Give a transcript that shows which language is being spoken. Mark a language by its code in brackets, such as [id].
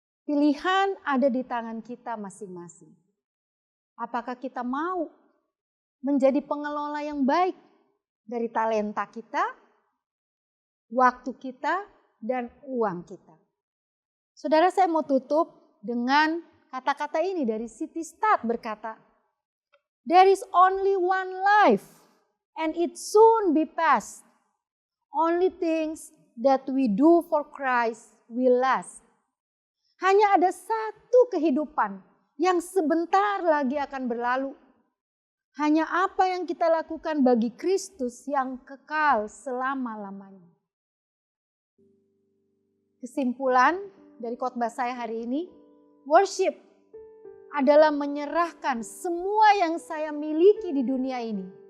[id] Pilihan ada di tangan kita masing-masing. Apakah kita mau menjadi pengelola yang baik dari talenta kita, waktu kita, dan uang kita? Saudara, saya mau tutup dengan kata-kata ini dari C.T. [en] Studd [id] berkata, [en] "There is only one life and it soon be past. Only things that we do for Christ will last." [id] Hanya ada satu kehidupan yang sebentar lagi akan berlalu. Hanya apa yang kita lakukan bagi Kristus yang kekal selama-lamanya. Kesimpulan dari khotbah saya hari ini, worship adalah menyerahkan semua yang saya miliki di dunia ini.